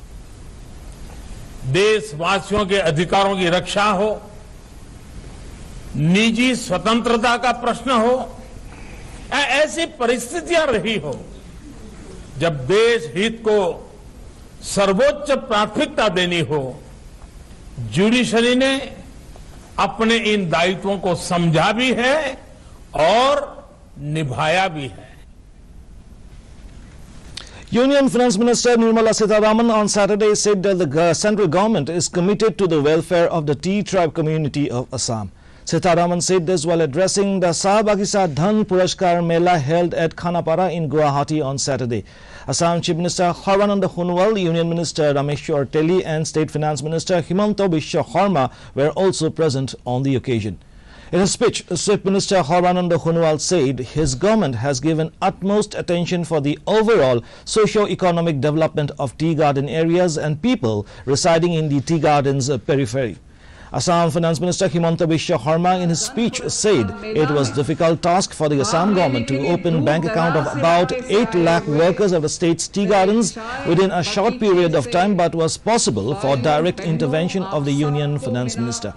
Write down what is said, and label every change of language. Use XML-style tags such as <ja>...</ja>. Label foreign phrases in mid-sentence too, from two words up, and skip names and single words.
<hi>देशवासियों के अधिकारों की रक्षा हो, निजी स्वतंत्रता का प्रश्न हो, ऐसी परिस्थितियां रही हो जब देश हित को सर्वोच्च प्राथमिकता देनी हो, जुडिशरी ने अपने इन दायित्वों को समझा भी है और निभाया भी है।</hi> <en>Union Finance Minister Nirmala Sitharaman on Saturday said that the central government is committed to the welfare of the tea tribe community of Assam. Sitharaman said this while addressing the Sahbagisa Dhan Puraskar Mela held at Khanapara in Guwahati on Saturday. Assam Chief Minister Sarbananda Sonowal, Union Minister Rameshwar Teli and State Finance Minister Himanta Biswa Sarma were also present on the occasion. In a speech, Chief Minister Sarbananda Sonowal said his government has given utmost attention for the overall socio-economic development of tea garden areas and people residing in the tea gardens periphery. Assam Finance Minister Himanta Biswa Sarma in his speech said it was a difficult task for the Assam government to open bank account of about 8 lakh workers of the state's tea gardens within a short period of time, but was possible for direct intervention of the Union Finance Minister.</en>